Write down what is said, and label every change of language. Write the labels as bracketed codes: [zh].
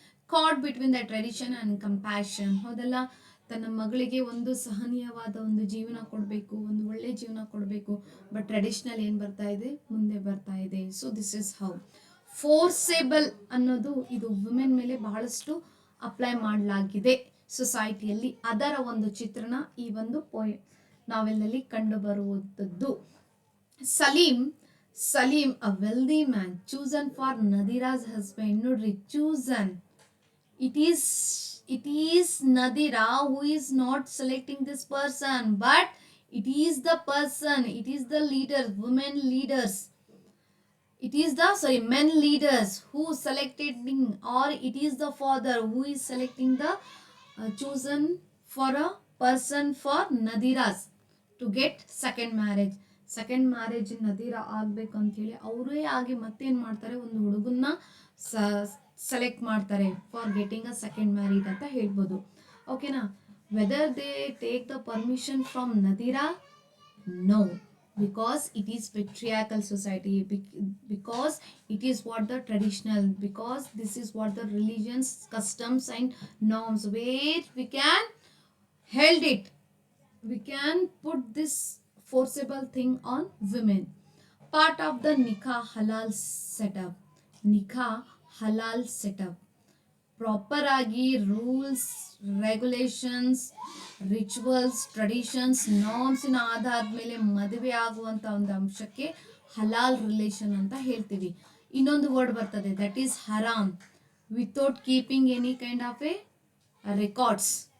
[en] Caught between the tradition and compassion. [kn] ಹೌದಲ್ಲ, ತನ್ನ ಮಗಳಿಗೆ ಒಂದು ಸಹನೀಯವಾದ ಒಂದು ಜೀವನ ಕೊಡಬೇಕು, ಒಂದು ಒಳ್ಳೆ ಜೀವನ ಕೊಡಬೇಕು, ಬಟ್ ಟ್ರೆಡಿಷನಲ್ ಏನು ಬರ್ತಾ ಇದೆ, ಮುಂದೆ ಬರ್ತಾ ಇದೆ. [en] so this is how [kn] forcible ಅನ್ನೋದು ಇದು ವುಮೆನ್ ಮೇಲೆ ಬಹಳಷ್ಟು ಅಪ್ಲೈ ಮಾಡಲಾಗಿದೆ ಸೊಸೈಟಿಯಲ್ಲಿ. ಅದರ ಒಂದು ಚಿತ್ರಣ ಈ ಒಂದು ನಾವೆಲ್ಲಲ್ಲಿ ಕಂಡು ಬರುವಂಥದ್ದು. [en] Salim a wealthy man chosen for Nadira's husband. [kn] ನೋಡ್ರಿ, [en] Chosen, it is Nadira who is not selecting this person, but it is the person, it is the leaders, women leaders, it is the men leaders who selected him, or it is the father who is selecting the chosen for a person for Nadiras to get second marriage. [kn] Second marriage ನದೀರ ಆಗಬೇಕು ಅಂಥೇಳಿ ಅವರೇ ಆಗಿ ಮತ್ತೇನು ಮಾಡ್ತಾರೆ, ಒಂದು ಹುಡುಗನ್ನ select ಮಾಡ್ತಾರೆ [en] for getting a second married [kn] ಅಂತ ಹೇಳ್ಬೋದು. [en] ಓಕೆನಾ, whether they take the permission from Nadira? No, because it is patriarchal society, because it is what the traditional, because this is what the religions, customs and norms where we can held it, we can put this forcible thing on women. Part of the nikah halal setup. [kn] Nikah halal setup proper ಆಗಿ rules, regulations, rituals, traditions, ನಾರ್ಮ್ಸಿನ ಆಧಾರದ ಮೇಲೆ ಮದುವೆ ಆಗುವಂಥ ಒಂದು ಅಂಶಕ್ಕೆ ಹಲಾಲ್ relation ಅಂತ ಹೇಳ್ತೀವಿ. ಇನ್ನೊಂದು ವರ್ಡ್ ಬರ್ತದೆ, [en] That is ಹರಾಮ್, without keeping any kind of a records.